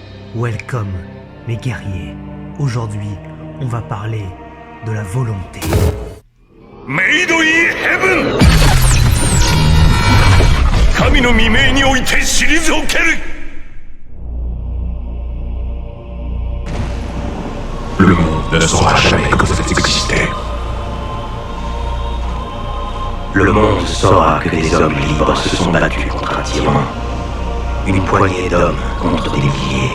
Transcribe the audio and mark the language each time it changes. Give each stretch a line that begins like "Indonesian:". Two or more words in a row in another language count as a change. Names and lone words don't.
French: Welcome, mes guerriers. Aujourd'hui, on va parler de la volonté. Made in Heaven!
Japanese: 神の未明において退ける!
French: Le monde ne saura jamais que vous existez. Le monde saura que des hommes libres se sont battus contre un tyran. Une poignée d'hommes contre des milliers.